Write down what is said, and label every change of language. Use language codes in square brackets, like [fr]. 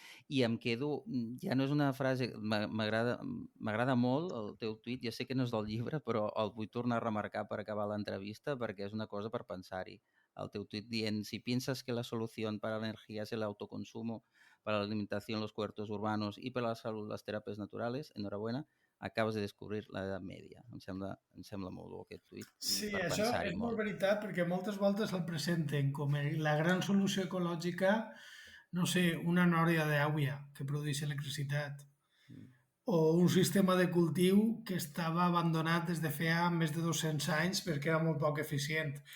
[ca] I em quedo, ja no és una frase, m'agrada molt el teu tuit, ja sé que no és del llibre, però el vull tornar a remarcar per acabar l'entrevista perquè és una cosa per pensar-hi. El teu tuit dient, [es] si piensas que la solución para la energía es el autoconsumo, para la alimentación los huertos urbanos y para la salud las terapias naturales, enhorabuena, [ca] acabes de descobrir l'edat mèdia. Em sembla molt bo aquest tuit. Sí, això és molt veritat, perquè moltes voltes el presenten com la gran solució ecològica, no sé, una nòria d'aigua que produeix electricitat, o un sistema de cultiu que estava abandonat des de feia més de 200 anys perquè era molt poc eficient.